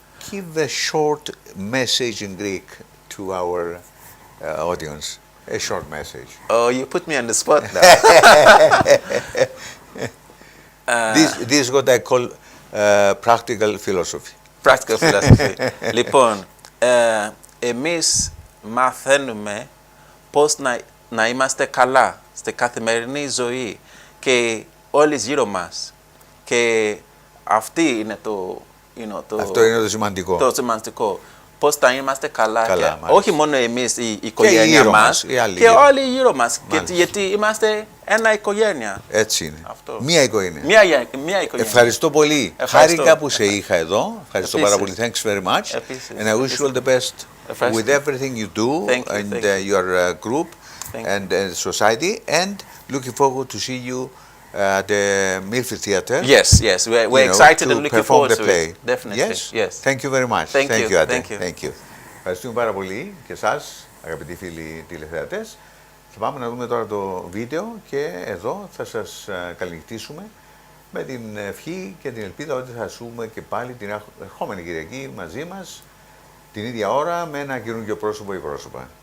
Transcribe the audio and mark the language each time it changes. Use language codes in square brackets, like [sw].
[en] Give a short message in Greek to our audience. A short message. Oh, you put me on the spot now. This is what I call practical philosophy. Practical philosophy. [el] Λοιπόν, εμείς μαθαίνουμε πώς να είμαστε καλά στη καθημερινή ζωή και όλοι γύρω μας. Και αυτή είναι Αυτό είναι το σημαντικό. Το σημαντικό. πώς θα είμαστε καλά. Καλά, και όχι μόνο εμείς η οικογένεια μας, και όλοι γύρω μας. Γιατί είμαστε ένα οικογένεια. Έτσι είναι. Αυτό. Μία οικογένεια. Μία οικογένεια. Ευχαριστώ πολύ. Χάρηκα που σε είχα εδώ. Ευχαριστώ πάρα πολύ. [en] Thanks very much. And I wish you all the best with everything you do and your group and society. And looking forward to see you at the Milford Theatre. Yes, we're excited and looking forward to play. it. Definitely. Yes. Thank you very much. Thank you. Ade. Thank you. [el] Ευχαριστούμε πάρα πολύ και εσάς, αγαπητοί φίλοι τηλεθεατές. Θα πάμε να δούμε τώρα το βίντεο και εδώ θα σας καληνυχτήσουμε με την ευχή και την ελπίδα ότι θα ζούμε και πάλι την ερχόμενη Κυριακή μαζί μας την ίδια ώρα με ένα καινούργιο πρόσωπο ή πρόσωπα.